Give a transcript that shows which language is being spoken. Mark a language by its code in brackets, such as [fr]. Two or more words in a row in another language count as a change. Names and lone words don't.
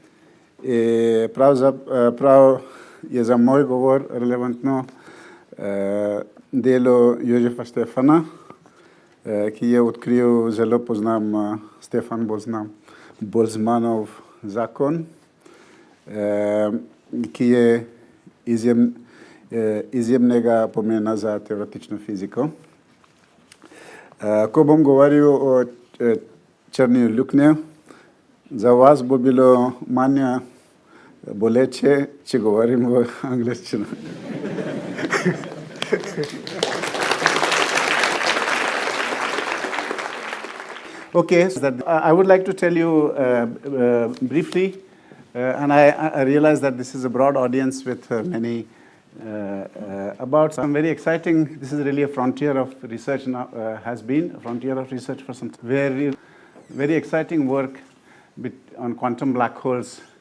[sl] Prav je za moj govor relevantno delo Jožefa Stefana, ki je odkril, zelo poznam Stefan Boltzmannov zakon, ki je izjemnega pomena za teoretično fiziko. Ko bom govoril o črni luknji, za vas bo bilo manj boleče, če govorim v angleščini. [en] Okay, so I would like to tell you briefly, and I realize that this is a broad audience with many, about some very exciting, this is really a frontier of research now, has been a frontier of research for some very, very exciting work on quantum black holes,